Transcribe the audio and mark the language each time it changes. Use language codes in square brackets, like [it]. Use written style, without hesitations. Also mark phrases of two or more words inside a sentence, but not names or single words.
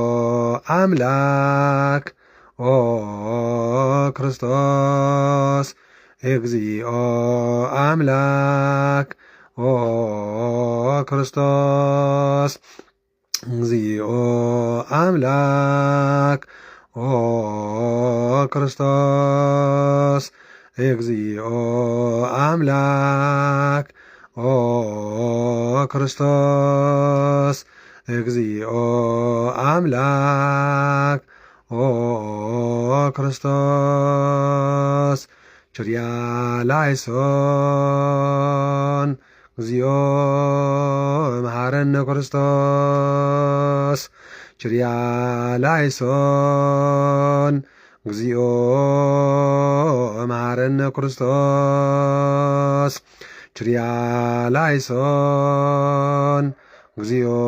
[gez] አምላክ ኦ ክርስቶስ እግዚኦ አምላክ ኦ ክርስቶስ እግዚኦ አምላክ ኦ ክርስቶስ እግዚኦ አምላክ ኦ ክርስቶስ እግዚኦ አምላክ ኦ ክርስቶስ [el] Κύριε ελέησον [gez] እግዚኦ መሐረነ ክርስቶስ ችርያ ላይሶን እግዚኦ መሐረነ ክርስቶስ [el] Κύριε ελέησον [gez] እግዚኦ